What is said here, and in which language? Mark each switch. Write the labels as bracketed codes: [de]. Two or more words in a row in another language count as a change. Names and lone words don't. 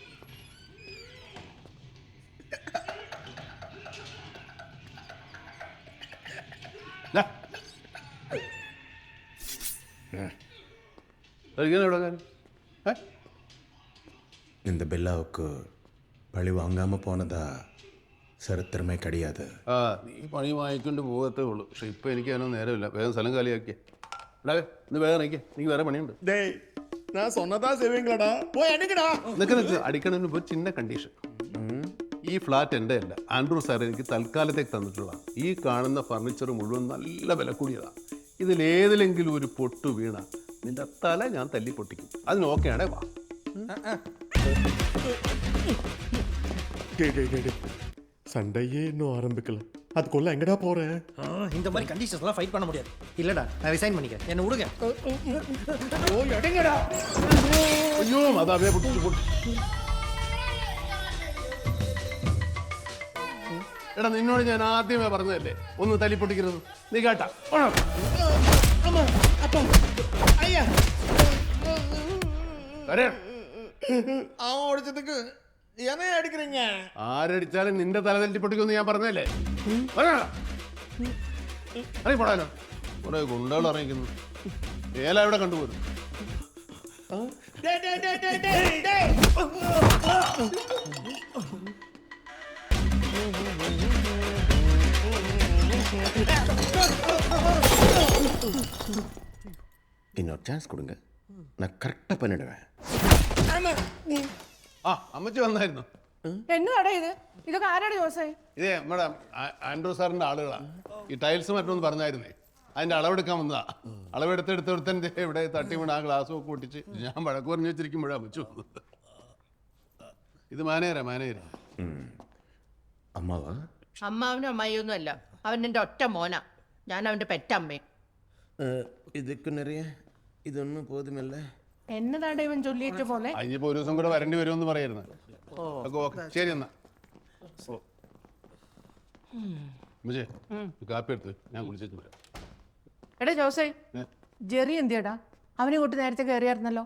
[ta] இந்த பெல்லாவுக்கு பழி வாங்காம போனதா சரித்திரமே கிடையாது. [ml] ആ നീ പണി വാങ്ങിക്കൊണ്ട് പോകത്തേ ഉള്ളൂ. പക്ഷെ ഇപ്പം എനിക്ക് അതിനൊന്നും നേരമില്ല. വേഗം സ്ഥലം കാലിയാക്കിയേ. ഇടാവേ ഇന്ന് വേഗം നിൽക്കേ, എനിക്ക് വേറെ പണിയുണ്ട്. [ta] நான் சொன்னதா செய்வீங்களாடா? போய் அடிக்கடா. [ml] നിനക്ക് അടിക്കണമെന്ന് ഒരു ചിന്ന കണ്ടീഷൻ. ഈ ഫ്ലാറ്റ് എൻ്റെ അല്ല, ആൻഡ്രൂ സാർ എനിക്ക് തൽക്കാലത്തേക്ക് തന്നിട്ടുള്ള ഈ കാണുന്ന ഫർണിച്ചർ മുഴുവൻ നല്ല വില കൂടിയതാണ്. ഇതിലേതിലെങ്കിലും ഒരു പൊട്ടു വീണ നിന്റെ തല ഞാൻ തല്ലി പൊട്ടിക്കും. അതിന് ഓക്കെയാണേ വാ. [ta] சண்டையே இன்னும் ஆரம்பிக்கல அதுக்குள்ள எங்கடா போறேன் இந்த மாதிரி கண்டிஷன்ஸ்லாம் ஃபைட் பண்ண முடியாது. இல்லடா நான் ரிசைன் பண்ணிக்கிறேன். என்ன விடுங்க. [ml] അയ്യോ അതാവേ പൊട്ടിച്ചു പൊട്ടി. എടാ നിന്നോട് ഞാൻ ആദ്യമേ പറഞ്ഞതല്ലേ ഒന്ന് തല്ലി പൊട്ടിക്കരുത്. നീ കേട്ടാ [ta] அவன் ஓடிச்சதுக்கு என்ன அடிக்கிறீங்க? [ml] ആരടിച്ചാലും നിന്റെ തല തല്ലി പൊട്ടിക്കുമെന്ന് ഞാൻ പറഞ്ഞതല്ലേ. അറിയപ്പെടാലോ കുറെ ഗുണ്ടകൾ ഇറങ്ങിക്കുന്നു. ഏല എവിടെ കണ്ടുപോരും. [ta] இன்னொரு சான்ஸ் கொடுங்க, நான் கரெக்டாக பண்ணிடுவேன். [ml] ആ അമ്മച്ചി വന്നായിരുന്നു. എന്നതാടാ ഇത്? ഇതൊക്കെ ആരാണ് ജോസേ? ഇതേ നമ്മുടെ ആൻഡ്രൂ സാറിന്റെ ആളുകളാണ്. ഈ ടൈൽസ് മറ്റൊന്ന് പറഞ്ഞായിരുന്നേ, അതിന്റെ അളവെടുക്കാൻ വന്നതാ. അളവെടുത്തെടുത്തെടുത്തൻ ഇവിടെ തട്ടി വീണ് ആ ഗ്ലാസ് ഒക്കെ പൊട്ടിച്ച് ഞാൻ വഴക്ക് പറഞ്ഞു വെച്ചിരിക്കുമ്പോഴാണ് അമ്മച്ചു വന്നത്. ഇത് മാനേജരാ. [ta] அம்மாவா? [ml] അമ്മാവനും അമ്മായിയൊന്നും അല്ല, അവൻ എൻ്റെ ഒറ്റ മോനാ. ഞാൻ അവൻ്റെ പെറ്റമ്മയും. [ta] இதுக்கு நிறைய இது ஒன்றும் போதுமில்ல. [ml] എന്നതാടാ ഇവൻ ചൊല്ലിയേറ്റ പോലെ? അതിനിപ്പോ ഒരു ദിവസം കൂടെ വരേണ്ടി വരുമെന്ന് പറയായിരുന്നു. ഓക്കെ ശരി എന്നാ. അമ്മച്ചേ കാപ്പി എടുത്ത് ഞാൻ കുളിച്ചു വരാം. എടാ ജോസേ, ജെറി എന്തിയടാ? അവനെ കൊണ്ട് നേരത്തെ കയറിയായിരുന്നല്ലോ.